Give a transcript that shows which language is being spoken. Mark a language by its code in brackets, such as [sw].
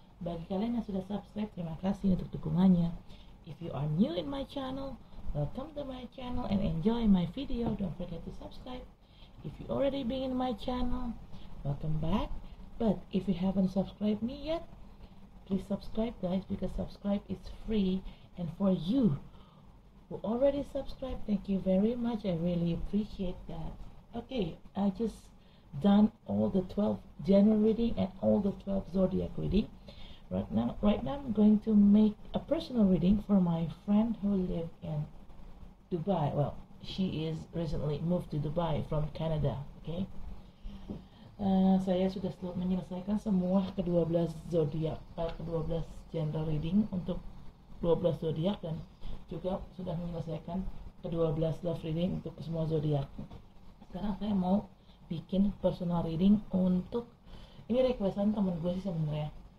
[id] Bagi kalian yang sudah subscribe, terima kasih untuk dukungannya. [en] If you are new in my channel, welcome to my channel and enjoy my video. Don't forget to subscribe. If you already been in my channel, welcome back. But if you haven't subscribed me yet, please subscribe guys, because subscribe is free. And for you who already subscribed, thank you very much. I really appreciate that. Okay, I just done all the 12 general reading and all the 12 zodiac reading. Right now I'm going to make a personal reading for my friend who live in Dubai. Well, she is recently moved to Dubai from Canada. [id] Okay, saya sudah menyelesaikan semua ke-12 zodiak, ke-12 general reading untuk 12 zodiak, dan juga sudah menyelesaikan ke-12 love reading untuk semua zodiak. Sekarang saya mau bikin personal reading untuk, ini requestan temen gue sih sebenarnya.